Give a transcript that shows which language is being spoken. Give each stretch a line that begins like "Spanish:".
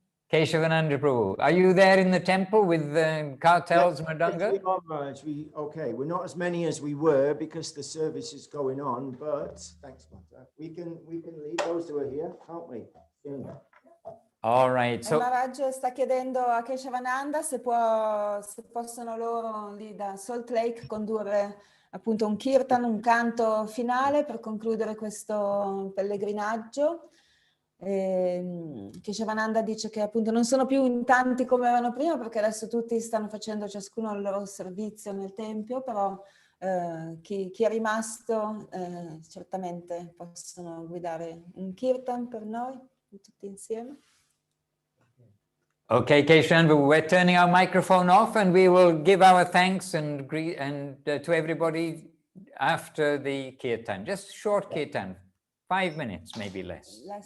English: Keshavananda Prabhu, are you there in the temple with the kartals, Madanga? Yes, we are, Maharaj. We're not as many as we were because the service is going on, but thanks, Mata. We can lead those who are here, can't we? Yeah. All right. So
Italian: Maharaj sta chiedendo a Keshavananda se possono loro lì da Salt Lake condurre appunto un kirtan, un canto finale per concludere questo pellegrinaggio. Keshavananda dice che appunto non sono più in tanti come erano prima perché adesso tutti stanno facendo ciascuno il loro servizio nel tempio, però chi è rimasto certamente possono guidare un kirtan per noi tutti insieme.
English: okay, Keshavan, we're turning our microphone off and we will give our thanks and to everybody after the kirtan. Just short kirtan, 5 minutes, maybe less.